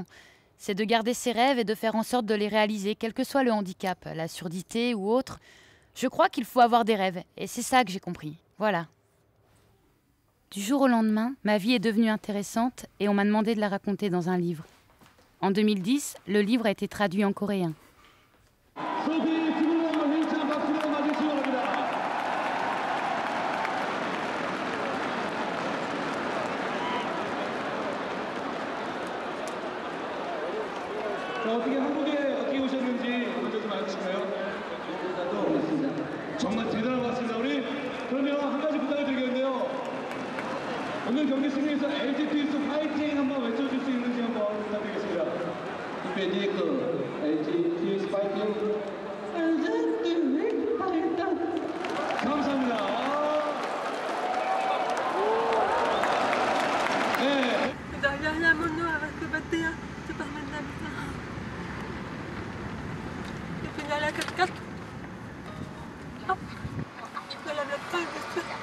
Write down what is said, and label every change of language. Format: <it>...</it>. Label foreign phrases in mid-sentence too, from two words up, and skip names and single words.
<fr>C'est de garder ses rêves et de faire en sorte de les réaliser, quel que soit le handicap, la surdité ou autre. Je crois qu'il faut avoir des rêves et c'est ça que j'ai compris. Voilà. Du jour au lendemain, ma vie est devenue intéressante et on m'a demandé de la raconter dans un livre. En 2010, le livre a été traduit en coréen.</fr> <ko>어떻게 오셨는지 먼저 좀 알려주실까요? 정말 대단한 것 같습니다. 우리 그러면 한 가지 부탁을 드리겠는데요. 오늘 경기 승리해서 LG 트윈스 파이팅 한번 외쳐줄 수 있는지 한번 부탁드리겠습니다. 이페디 LG 트윈스 파이팅. LG 트윈스 파이팅. 감사합니다. 네.</ko> <fr>Derrière mon nom avec le 21, c'est pas maintenant. Et puis dans la 4x4, hop, je la bloque pas, je fais.</fr>